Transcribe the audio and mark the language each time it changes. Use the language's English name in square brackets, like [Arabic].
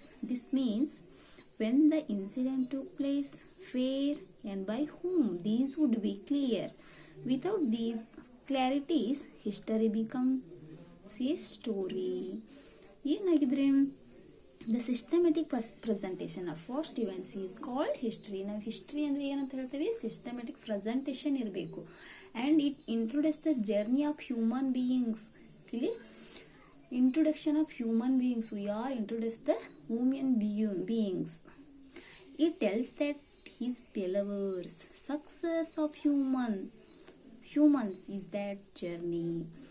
[English] This means when the incident took place, where and by whom, these would be clear. Without these clarities, history becomes a story. [Kannada] ಏನಾಗಿದ್ರೆ [English] The systematic presentation of past events is called history. [Kannada] ನಾವು history ಅಂದರೆ ಏನಂತ ಹೇಳ್ತೀವಿ? Systematic presentation ಇರಬೇಕು. [English] And it introduce the journey of human beings. ಇಲ್ಲಿ introduction of human beings. We are introduce the human beings. It tells that his failures, success of humans is that journey.